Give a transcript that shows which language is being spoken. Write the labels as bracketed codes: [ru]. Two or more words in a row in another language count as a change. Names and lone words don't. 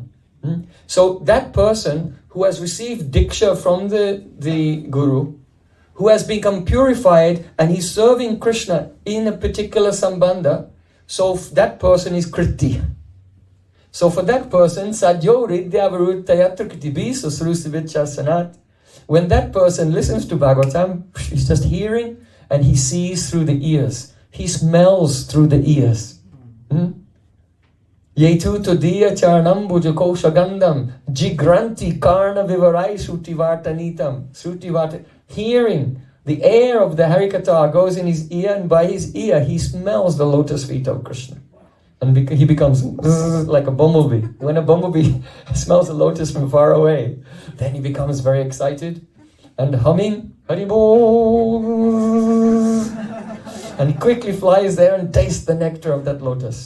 [en] So that person who has received Diksha from the Guru, who has become purified and he's serving Krishna in a particular sambandha, so that person is Kriti. So for that person, [sa] Sadyo Ridyavaruttayatrakriti Bisa Srusivichasanat, [en] when that person listens to Bhagavatam, he's just hearing and he sees through the ears. He smells through the ears. [sa] Yetu Todiya Charnam Bhujako Shagandam Jigranti Karna Vivarai Srutivartanitam. [en] Srutivart, hearing the air of the Harikatha goes in his ear, and by his ear he smells the lotus feet of Krishna. And he becomes like a bumblebee. When a bumblebee smells the lotus from far away, then he becomes very excited and humming Haribol, and he quickly flies there and tastes the nectar of that lotus.